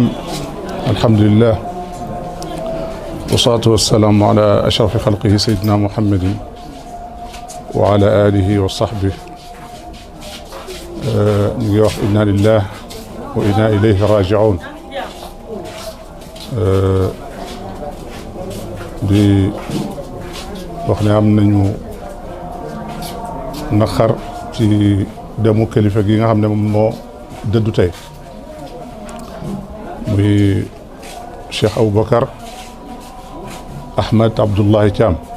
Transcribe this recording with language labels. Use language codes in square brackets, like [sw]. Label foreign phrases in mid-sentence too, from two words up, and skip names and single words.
[ar] الحمد لله والصلاة والسلام على أشرف خلقه سيدنا محمد وعلى آله وصحبه إنا لله وإنا إليه راجعون [wo] di wax ne am nañu naqar ci demu kilifa gi nga xam ne moom moo dëddu tey muy Cheikh Aboubacar Ahmed Abdoulaye Thiam